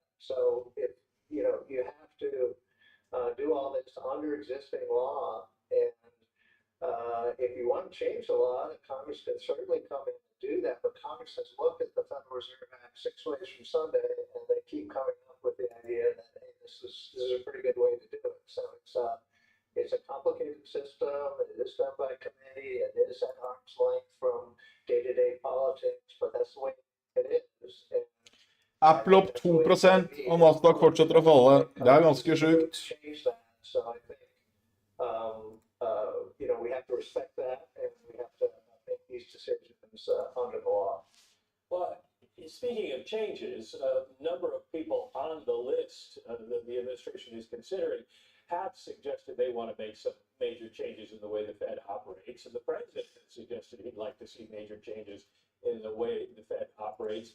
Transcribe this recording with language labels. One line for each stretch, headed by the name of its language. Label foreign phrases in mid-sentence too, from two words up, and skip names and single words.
English: So if, you know, you have to do all this under existing law, and if you want to change the law, the Congress can certainly come in and do that, but Congress has looked at the Federal Reserve Act 6 ways from Sunday, and they keep coming up with the idea that, hey, this is a pretty good way to do it. So it's a complicated system, it is done by committee, it is at arm's length from day-to-day politics, but that's the way it is. And
Norwegian: Apple opp 2%, og Nasdaq fortsetter å falle. Det er ganske sjukt.
English: change that. So I think, you know, we have to respect that, and we have to make these decisions under the law. Well, speaking of changes, a number of people on the list that the administration is considering have suggested they want to make some major changes in the way the Fed operates, and the president has suggested he'd like to see major changes in the way the Fed operates.